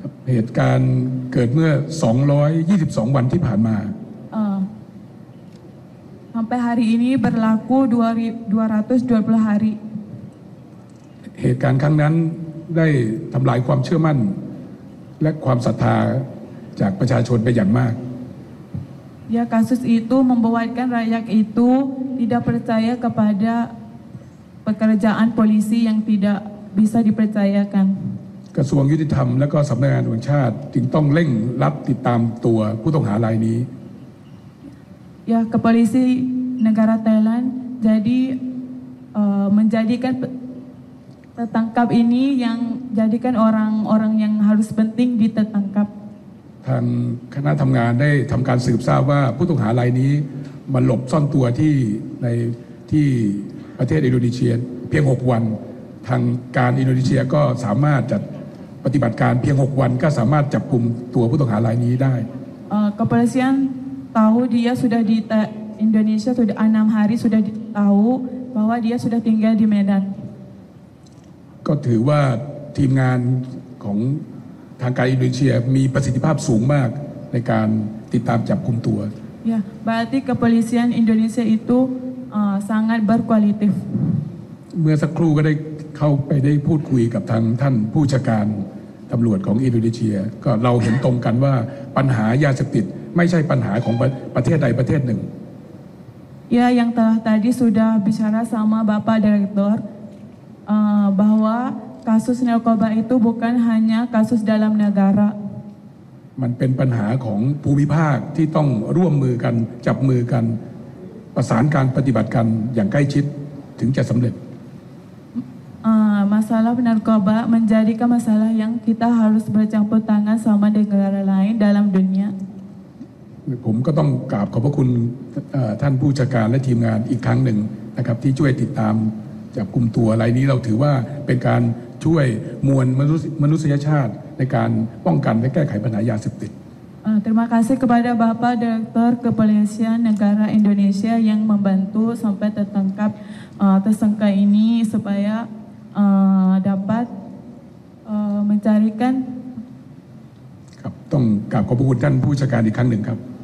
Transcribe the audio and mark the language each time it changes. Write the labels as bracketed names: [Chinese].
[Thai] เหตุการณ์เกิดเมื่อ222 วันที่ผ่านมา [Indonesian] Sampai hari ini berlaku 220 hari. [Thai] เหตุการณ์ครั้งนั้นได้ทำลายความเชื่อมั่นและความศรัทธาจากประชาชนไปอย่างมาก [Indonesian] Ya kasus itu membuatkan rakyat itu tidak percaya kepada pekerjaan polisi yang tidak bisa dipercayakan. [Thai] กระทรวงยุติธรรมและก็สำนักงานตำรวจแห่งชาติจึงต้องเร่งรัดติดตามตัวผู้ต้องหารายนี้ [Indonesian] Ya kepolisi negara Thailand jadi menjadikan tertangkap ini yang jadikan orang-orang yang harus penting ditangkap. [Thai] ทางคณะทำงานได้ทำการสืบทราบว่าผู้ต้องหารายนี้มาหลบซ่อนตัวที่ประเทศอินโดนีเซียเพียง6 วันทางการอินโดนีเซียก็สามารถจัดปฏิบัติการเพียง6 วันก็สามารถจับกุมตัวผู้ต้องหารายนี้ได้ [Indonesian] Kepolisian tahu dia sudah di Indonesia sudah 6 hari sudah tahu bahwa dia sudah tinggal di Medan. [Thai] ก็ถือว่าทีมงานของทางการอินโดนีเซียมีประสิทธิภาพสูงมากในการติดตามจับกุมตัว [Indonesian] Ya, berarti kepolisian Indonesia itu sangat berkualitatif. [Thai] เมื่อสักครู่ก็ได้เข้าไปได้พูดคุยกับทางท่านผู้จัดการตำรวจของอินโดนีเซียก็เราเห็นตรงกันว่าปัญหายาเสพติดไม่ใช่ปัญหาของประเทศใดประเทศหนึ่ง [Indonesian] Ya, yang tadi sudah bicara sama Bapak Direktur, bahwa kasus narkoba itu bukan hanya kasus dalam negara. [Thai] มันเป็นปัญหาของภูมิภาคที่ต้องร่วมมือกันจับมือกันประสานการปฏิบัติกันอย่างใกล้ชิดถึงจะสำเร็จ [Indonesian] Masalah narkoba menjadikan masalah yang kita harus bercampur tangan sama negara lain dalam dunia. [Thai] ผมก็ต้องกราบขอบพระคุณท่านผู้จัดการและทีมงานอีกครั้งหนึ่งนะครับที่ช่วยติดตามจับกลุ่มตัวรายนี้เราถือว่าเป็นการช่วยมวลมนุษยชาติในการป้องกันและแก้ไขปัญหายาเสพติด [Indonesian] Terima kasih kepada Bapak Direktur Kepolisian Negara Indonesia yang membantu sampai tertangkap tersangka ini supaya dapat mencarikan. [Thai] ครับต้องกราบขอบพระคุณท่านผู้จัดการอีกครั้งหนึ่งครับ